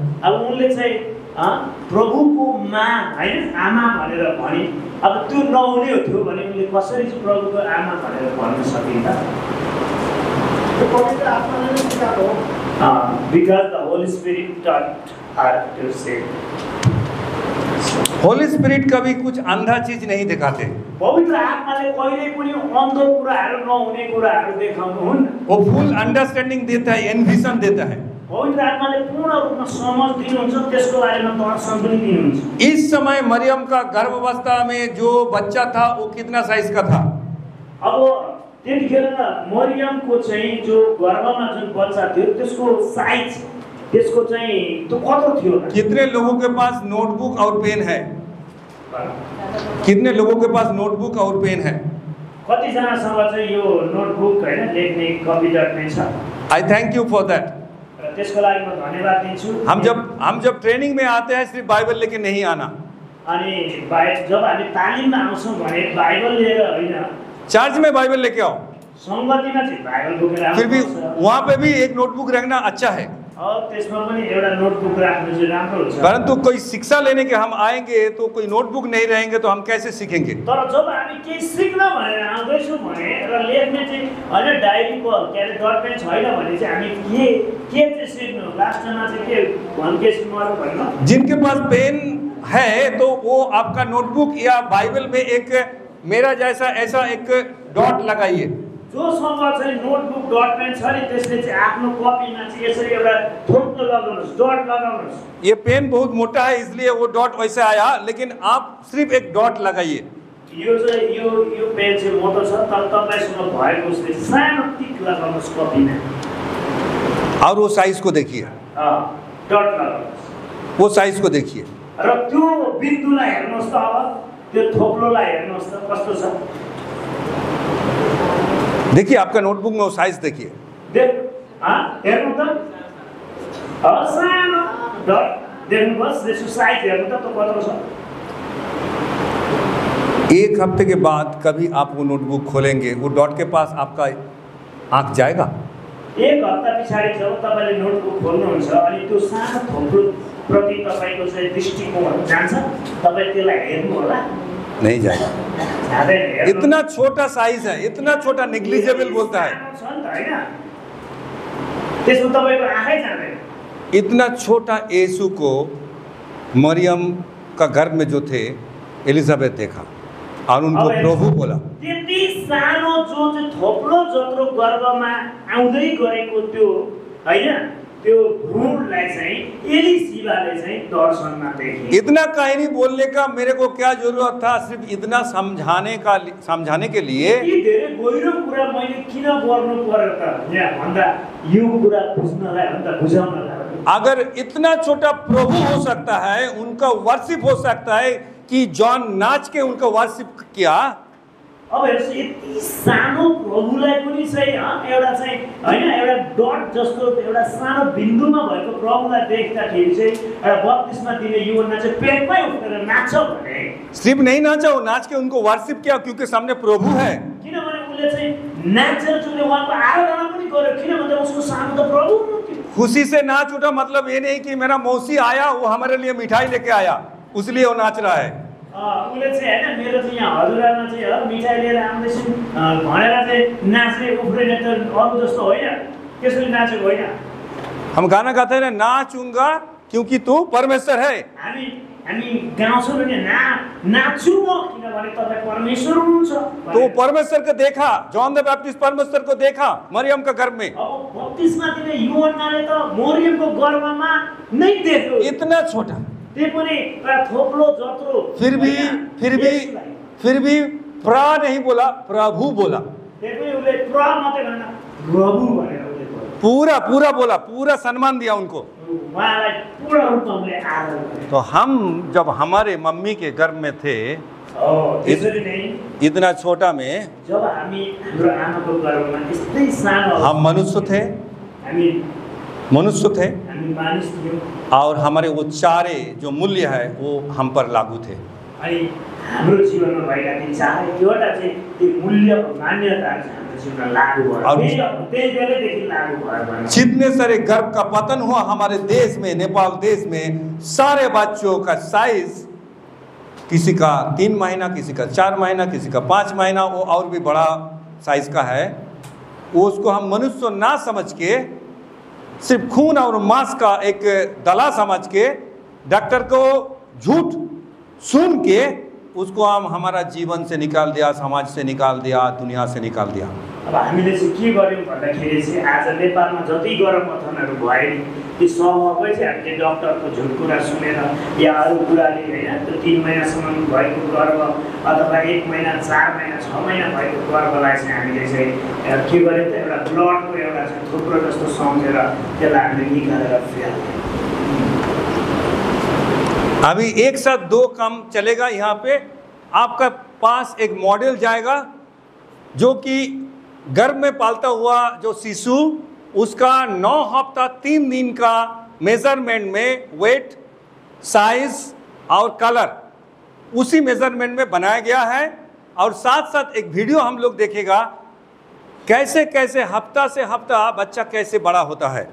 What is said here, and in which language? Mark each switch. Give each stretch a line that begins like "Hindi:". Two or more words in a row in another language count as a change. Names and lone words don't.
Nepali: अब उनले चाहिँ प्रभुको माँ हैन आमा भनेर भनि, अब त्यो नहुने हो थियो भने उनले कसरी चाहिँ प्रभुको आमा भनेर भन्न सकिन्छ? त्यो पवित्र आत्माले नै सिकाएको हो।
English: Because the Holy Spirit taught her to say. Holy Spirit
Hindi: कभी कुछ अंधा चीज नहीं दिखाते,
Nepali: पवित्र आत्माले कहिले पनि अन्ध कुराहरू नहुने कुराहरू देखाउनुहुन्न।
Hindi: वो
English: full understanding
Hindi: देता है, एनविजन देता है।
Nepali: पवित्र आत्माले पूर्ण रूपमा समझ दिनुहुन्छ, त्यसको बारेमा दर्शन पनि दिनुहुन्छ।
Hindi: इस समय मरियम का गर्भावस्था में जो बच्चा था वो कितना साइज का था?
Nepali: अब त्यतिखेर मरियमको चाहिँ जो गर्भमा जुन बच्चा थियो त्यसको साइज त्यसको चाहिँ त्यो कत्रो थियो?
Hindi: कितने लोगों के पास नोटबुक और पेन है? कितने लोगों के पास नोटबुक और पेन है?
Nepali: कतिजनासँग चाहिँ यो नोटबुक हैन लेख्ने कपी डट्ने छ?
English: I thank you for that.
Nepali: त्यसको लागि म धन्यवाद दिन्छु।
Hindi: हम जब ट्रेनिंग में आते हैं सिर्फ बाइबल लेके नहीं आना।
Nepali: अनि जब हामी तालिममा आउँछौँ भने बाइबल लिएर होइन,
Hindi: चर्च में बाइबल लेके आओ।
Nepali: संगतिमा चाहिँ बाइबल बोकेर आउनु।
Hindi: फिर भी वहाँ पे भी एक नोटबुक रखना अच्छा है।
Nepali: और त्यसमा पनि एउटा नोटबुक राख्नु चाहिँ राम्रो हुन्छ।
Hindi: परंतु कोई शिक्षा लेने के हम आएंगे तो कोई नोटबुक नहीं रहेंगे तो हम कैसे सीखेंगे?
Nepali: तर जब हामी केही सिक्न भनेर आउँदैछौँ भने र लेख्ने चाहिँ होइन डायरीको के अरे डटपेन छैन भने चाहिँ हामी के चाहिँ सिक्नु? लास्टमा चाहिँ के भन्के सिक्नु भन्नु?
Hindi: जिनके पास पेन है तो वो आपका नोटबुक या बाइबल में एक मेरा जैसा ऐसा एक डॉट लगाइए।
Nepali: जोसँग चाहिँ नोटबुक डटपेन छ नि त्यसले चाहिँ आफ्नो कपीमा चाहिँ यसरी एउटा थोप्लो लगाउनुहोस्, डट लगाउनुहोस्।
Hindi: ये पेन बहुत मोटा है इसलिए वो डॉट वैसे आया, लेकिन आप सिर्फ एक डॉट लगाइए।
Nepali: यो चाहिँ यो पेन चाहिँ मोटो छ, तर तपाईसँग भएको उसले सानो टिक लगाउनुहोस् कपीमा
Hindi: और वो साइज को देखिए।
Nepali: डट लगाउनुहोस्,
Hindi: वो साइज को देखिए
Nepali: र त्यो बिन्दुलाई हेर्नुहोस् त, अब त्यो थोप्लोलाई हेर्नुहोस् त कस्तो छ।
Hindi: देखिए आपका नोटबुक में वो साइज देखिए।
Nepali: हेर्नु त सानो डट देख्नुहोस्, त्यसको साइज हेर्नु त कत्रो छ।
Hindi: एक हफ्ते के बाद कभी आप वो नोटबुक खोलेंगे, वो डॉट के पास आपका आंख जाएगा?
Nepali: एक हप्ता पछाडि जब तपाईले नोटबुक खोल्नुहुन्छ अनि त्यो सानो थोप्लो प्रति तपाईको चाहिँ दृष्टिकोण जान्छ, तपाई त्यसलाई हेर्नु होला?
Hindi: नहीं जाएगा। इतना छोटा साइज है, इतना छोटा नेग्लिजिबल बोलता है। इतना छोटा यीशु को मरियम का गर्भ में जो थे एलिजाबेथ देखा और उनको प्रभु बोला।
Nepali: त्यति सानो जो चाहिँ थोप्लो जत्रो गर्भमा आउँदै गरेको त्यो हैन त्यो भ्रूणलाई चाहिँ एलिसिबाले चाहिँ दर्शनमा देखे।
Hindi: इतना कहानी बोलने का मेरे को क्या जरूरत था? सिर्फ इतना समझाने के लिए
Nepali: यी धेरै गहिरो कुरा मैले किन गर्नु पर्यो त यहाँ भन्दा यो कुरा बुझ्नलाई भन्दा बुझाउनलाई।
Hindi: अगर इतना छोटा प्रभु हो सकता है, उनका वर्शिप हो सकता है कि जॉन नाच के उनका वर्शिप किया,
Nepali: अब हेर्नुस् यति सानो प्रभुलाई पनि चाहिँ एउटा चाहिँ हैन एउटा डट जस्तो एउटा सानो बिन्दुमा भएको प्रभुलाई देख्दाखेरि चाहिँ एउटा बत्तिसमा दिने युवकले चाहिँ पेटमै उठेर नाच्छ भने
Hindi: सिर्फ नहीं नाचा, वो नाच के उनको वर्शिप किया क्योंकि सामने प्रभु है।
Nepali: किनभने उनले चाहिँ नाचेर जुन उहाँको आराधना पनि गर्यो, किनभने उसको सामु त प्रभु हुनुहुन्थ्यो।
Hindi: खुशी से नाच उठा मतलब ये नहीं कि मेरा मौसी आया वो हमारे लिए मिठाई लेके आया उसलिए वो नाच रहा है।
Nepali: उसले चाहिँ हैन मेरो चाहिँ यहाँ हजुरआमा चाहिँ मिठाई लिएर आउँदैछन् भनेर चाहिँ नाच्ने उफ्रिने त अरू जस्तो होइन, त्यसरी नाचेको होइन।
Hindi: हम गाना गाते हैं ना, नाचूंगा क्योंकि तू परमेश्वर है।
Nepali: हामी गाउँछौँ भने नाच्छु म किनभने तपाईँ परमेश्वर हुनुहुन्छ।
Hindi: तो परमेश्वर को देखा, जॉन द बैप्टिस्ट परमेश्वर को देखा मरियम का गर्भ में,
Nepali: अब बत्तिसमा दिने यूहन्नाले त मरियमको गर्भमा नै देख्यो,
Hindi: इतना छोटा,
Nepali: त्यो पनि एउटा थोप्लो जत्रो।
Hindi: फिर भी प्रा नहीं बोला, प्रभु बोला।
Nepali: त्यो पनि उसले प्र मात्रै भनेन, प्रभु भनेर उसले भन्यो।
Hindi: पूरा बोला, पूरा सम्मान दिया उनको।
Nepali: उहाँलाई पूर्ण रूपमा उसले आदर गर्यो।
Hindi: तो हम जब हमारे मम्मी के गर्भ में थे,
Nepali: त्यसरी नै
Hindi: इतना छोटा में,
Nepali: जब हामी हाम्रो आमाको गर्भमा यस्तै सानो
Hindi: हम मनुष्य थे,
Nepali: हामी मानिस थियौँ,
Hindi: और हमारे वो चारे जो मूल्य है वो हम पर लागू थे।
Nepali: अनि हाम्रो जीवनमा भएका ती चारैवटा चाहिँ त्यो मूल्यको मान्यताहरू चाहिँ हाम्रो जीवनमा लागू भयो। त्यही बेलादेखि लागू भयो।
Hindi: जितने सारे गर्भ का पतन हुआ हमारे देश में, नेपाल देश में, सारे बच्चों का साइज किसी का 3 महीना, किसी का 4 महीना, किसी का 5 महीना, वो और भी बड़ा साइज का है। वो उसको हम मनुष्य ना समझ के, सिर्फ खून और मांस का एक दला समझ के, डॉक्टर को झूठ सुन के उसको हम हमारा जीवन से निकाल दिया, समाज से निकाल दिया, दुनिया से निकाल दिया।
Nepali: अब हामीले चाहिँ के गर्यौँ भन्दाखेरि चाहिँ आज नेपालमा जति गर्भपतनहरू भयो नि, ती समूहकै चाहिँ हामीले डक्टरको झुट कुरा सुनेर या अरू कुराले होइन, त्यो 3 महिनासम्म भएको गर्भ अथवा 1 महिना, 4 महिना, 6 महिना भएको गर्भलाई चाहिँ हामीले चाहिँ के गर्यौँ त, एउटा ब्लडको एउटा चाहिँ थुप्रो जस्तो सम्झेर त्यसलाई हामीले निकालेर फ्याल्यौँ।
Hindi: अभी एक साथ 2 काम चलेगा। यहाँ पे आपका पास एक मॉडल जाएगा जो कि गर्भ में पालता हुआ जो शिशु, उसका 9 हफ्ता 3 दिन का मेजरमेंट में वेट, साइज और कलर उसी मेजरमेंट में बनाया गया है। और साथ साथ एक वीडियो हम लोग देखेगा कैसे कैसे हफ्ता से हफ्ता बच्चा कैसे बड़ा होता है।